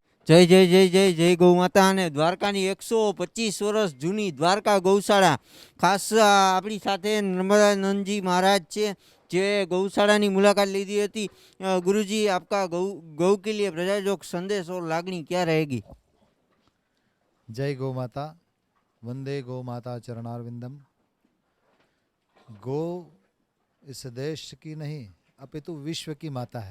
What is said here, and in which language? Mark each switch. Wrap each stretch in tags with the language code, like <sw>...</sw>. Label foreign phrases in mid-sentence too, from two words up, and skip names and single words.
<gu>જય જય જય જય જય ગૌ માતા ને દ્વારકાની 125 વર્ષ જૂની દ્વારકા ગૌશાળા ખાસ આપણી સાથે नर्मदानंदजी महाराज છે જે गौशाળાની मुलाकात લીધી હતી।</gu> <hi>गुरुजी आपका गौ गौ के लिए प्रजाजोग संदेश और लागणी क्या रहेगी? जय गौ माता, वंदे गौ माता चरणारविंदम। गौ इस देश की नहीं अपितु विश्व की माता है।</hi>